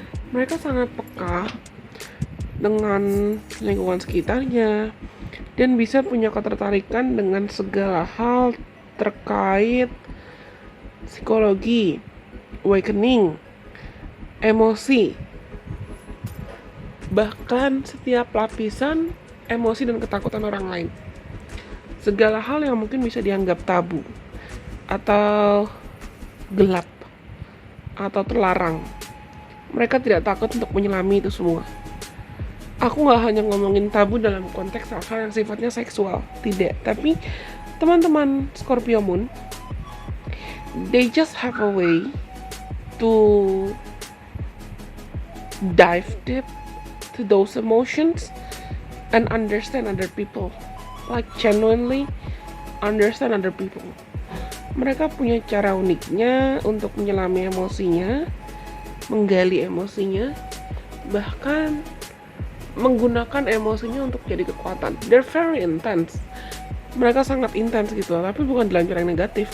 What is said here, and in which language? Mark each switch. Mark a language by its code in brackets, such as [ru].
[id] Mereka sangat peka dengan lingkungan sekitarnya dan bisa punya ketertarikan dengan segala hal terkait psikologi, awakening, emosi, bahkan setiap lapisan emosi dan ketakutan orang lain. Segala hal yang mungkin bisa dianggap tabu atau gelap atau terlarang, mereka tidak takut untuk menyelami itu semua. Aku gak hanya ngomongin tabu dalam konteks hal-hal yang sifatnya seksual, tidak. Tapi teman-teman [en] Scorpio Moon, they just have a way to dive deep to those emotions and understand other people, like genuinely understand other people. [id] Mereka punya cara uniknya untuk menyelami emosinya, menggali emosinya, bahkan menggunakan emosinya untuk jadi kekuatan. [en] They're very intense. [id] Mereka sangat intens gitu, tapi bukan dalam cara yang negatif.